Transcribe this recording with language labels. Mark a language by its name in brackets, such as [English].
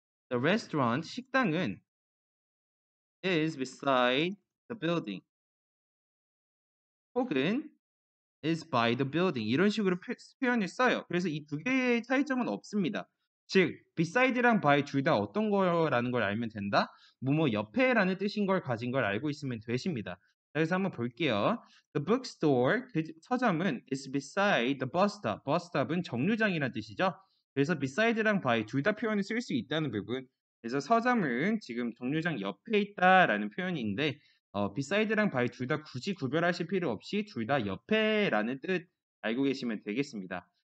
[English] The restaurant, [Korean] 식당은 [English] is beside the building. [Korean] 혹은 [English] is by the building. [Korean] 이런 식으로 표현을 써요. 그래서 이 두 개의 차이점은 없습니다. 즉, beside랑 by 둘 다 어떤 거라는 걸 알면 된다? 뭐뭐 옆에라는 뜻인 걸 가진 걸 알고 있으면 되십니다. 그래서 한번 볼게요. [English] The bookstore, [Korean] 그 서점은 [English] is beside the bus stop. bus stop [Korean] 은 정류장이라는 뜻이죠. 그래서 beside랑 by 둘 다 표현을 쓸 수 있다는 부분. 그래서 서점은 지금 정류장 옆에 있다라는 표현인데 beside랑 by 둘 다 굳이 구별하실 필요 없이 둘 다 옆에라는 뜻 알고 계시면 되겠습니다.